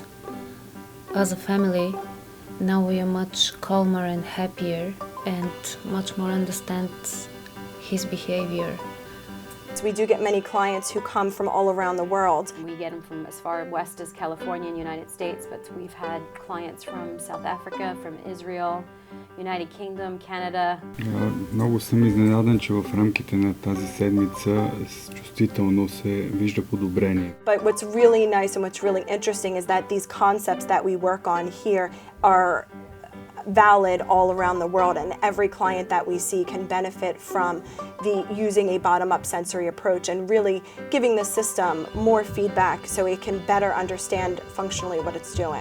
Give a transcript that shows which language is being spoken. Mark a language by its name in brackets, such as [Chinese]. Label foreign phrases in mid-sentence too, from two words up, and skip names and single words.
[English] As a family, now we are much calmer and happier and much more understand his behavior. So we do get many clients who come from all around the world. We get them from as far west as California in the United States, but we've had clients from South Africa, from Israel, United Kingdom, Canada. [Bulgarian] Много съм изненадан, че в рамките на тази седмица чувствително се вижда подобрение. [English] But what's really nice and what's really interesting is that these concepts that we work on here are valid all around the world, and every client that we see can benefit from using a bottom-up sensory approach and really giving the system more feedback so it can better understand functionally what it's doing.